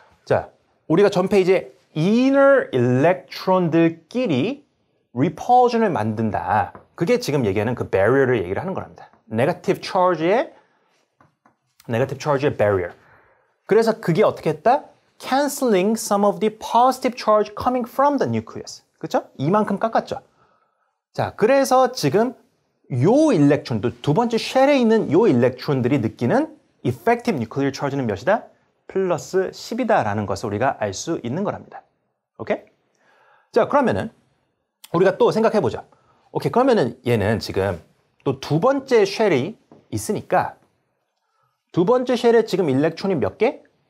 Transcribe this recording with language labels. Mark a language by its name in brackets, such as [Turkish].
[Korean] 자, 우리가 전 페이지에 inner electron들끼리 repulsion을 만든다. 그게 지금 얘기하는 그 barrier를 얘기를 하는 거랍니다. negative charge의 barrier. 그래서 그게 어떻게 했다? [English] canceling some of the positive charge coming from the nucleus. [Korean] 그렇죠? 이만큼 깎았죠. 자, 그래서 지금 요 일렉트론도 두 번째 쉘에 있는 요 일렉트론들이 느끼는 effective nuclear charge는 몇이다? 플러스 10이다라는 것을 우리가 알 수 있는 거랍니다. 오케이? 자, 그러면은 우리가 또 생각해 보자. 오케이, 그러면은 얘는 지금 또 두 번째 쉘이 있으니까 두 번째 쉘에 지금 일렉트론이 몇 개?